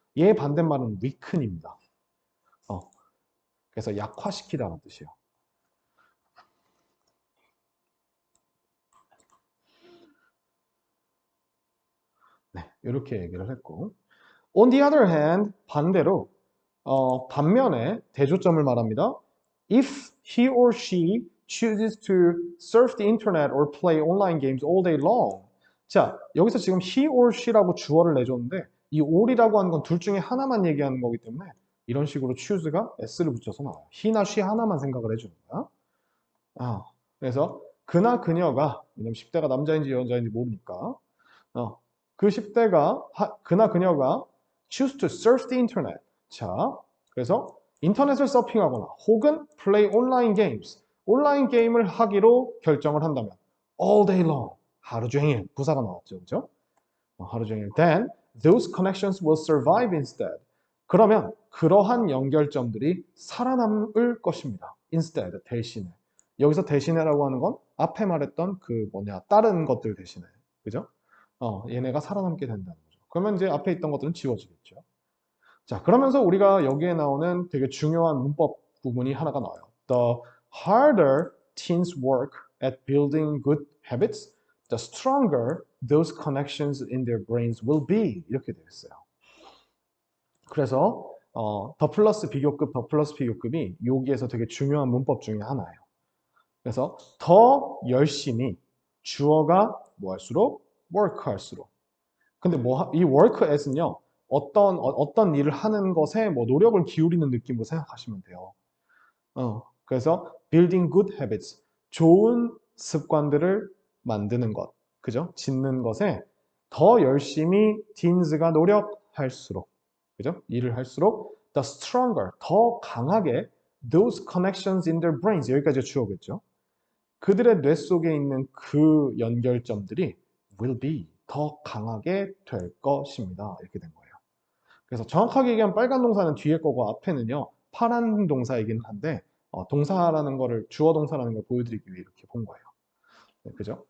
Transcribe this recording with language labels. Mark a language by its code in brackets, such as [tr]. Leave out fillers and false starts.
[ko] 얘 반대말은 weaken입니다. 그래서 약화시키다는 뜻이에요. 네, 이렇게 얘기를 했고 [en] on the other hand, [ko] 반대로 반면에 대조점을 말합니다. [en] If he or she chooses to surf the internet or play online games all day long. [ko] 자, 여기서 지금 he or she라고 주어를 내줬는데 이 all이라고 하는 건 둘 중에 하나만 얘기하는 거기 때문에 이런 식으로 choose가 s를 붙여서 나와요. he나 she 하나만 생각을 해주는 거야. 그래서 그나 그녀가, 왜냐면 10대가 남자인지 여자인지 모르니까 그 10대가 그나 그녀가 [en] choose to surf the internet. [ko] 자, 그래서 인터넷을 서핑하거나 혹은 [en] play online games, [ko] 온라인 게임을 하기로 결정을 한다면 [en] all day long, [ko] 하루 종일 부사가 나왔죠, 그죠? 하루 종일. [en] Then those connections will survive instead. [ko] 그러면 그러한 연결점들이 살아남을 것입니다. instead, 대신에. 여기서 대신에라고 하는 건 앞에 말했던 다른 것들 대신에. 그죠? 얘네가 살아남게 된다는 거죠. 그러면 이제 앞에 있던 것들은 지워지겠죠. 자, 그러면서 우리가 여기에 나오는 되게 중요한 문법 부분이 하나가 나와요. [en] The harder teens work at building good habits, the stronger those connections in their brains will be. [ko] 이렇게 되어 있어요. 그래서 더 플러스 비교급, 더 플러스 비교급이 여기에서 되게 중요한 문법 중에 하나예요. 그래서 더 열심히 주어가 뭐 할수록 work 할수록. 근데 뭐 이 work as는요. 어떤 일을 하는 것에 뭐 노력을 기울이는 느낌으로 생각하시면 돼요. 그래서 building good habits, 좋은 습관들을 만드는 것, 그죠? 짓는 것에 더 열심히 teens가 노력할수록, 그죠? 일을 할수록 [en] the stronger, [ko] 더 강하게 [en] those connections in their brains, [ko] 여기까지 주어겠죠? 그들의 뇌 속에 있는 그 연결점들이 [en] will be, [ko] 더 강하게 될 것입니다. 이렇게 된 거예요. 그래서 정확하게 얘기하면 빨간 동사는 뒤에 거고 앞에는요 파란 동사이긴 한데 동사라는 거를 주어 동사라는 걸 보여드리기 위해 이렇게 본 거예요. 네, 그죠?